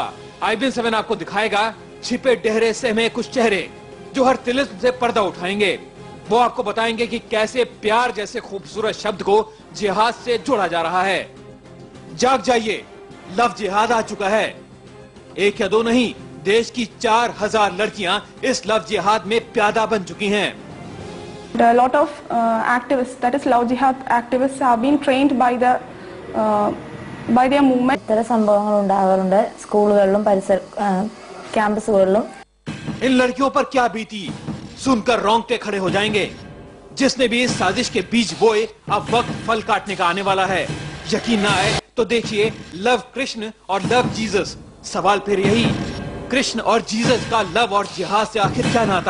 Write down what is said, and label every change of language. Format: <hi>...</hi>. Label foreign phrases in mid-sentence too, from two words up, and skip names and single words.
<hi>IBN 7 आपको दिखाएगा छिपे डहरे सहमे कुछ चेहरे जो हर तिलिस्म से पर्दा उठाएंगे। वो आपको बताएंगे कि कैसे प्यार जैसे खूबसूरत शब्द को जिहाद से जोड़ा जा रहा है। जाग जाइए, लव जिहाद आ चुका है। एक या दो नहीं, देश की 4000 लड़कियां इस लव जिहाद में प्यादा बन चुकी हैं।</hi> <en>A lot of activists, that is love jihad activists, have been trained by their movement.</en> <ml>ഇത്തരം സംഭവങ്ങൾ ഉണ്ടാകാറുണ്ട് സ്കൂളുകളിലും പരിസര ക്യാമ്പസുകളിലും।</ml> <hi>इन लड़कियों पर क्या बीती सुनकर रोंगटे खड़े हो जाएंगे। जिसने भी इस साजिश के बीज बोए अब वक्त फल काटने का आने वाला है। यकीन ना आए तो देखिए लव कृष्ण और लव जीसस। सवाल फिर यही, कृष्ण और जीसस का लव और जिहाद से आखिर क्या नाता?</hi>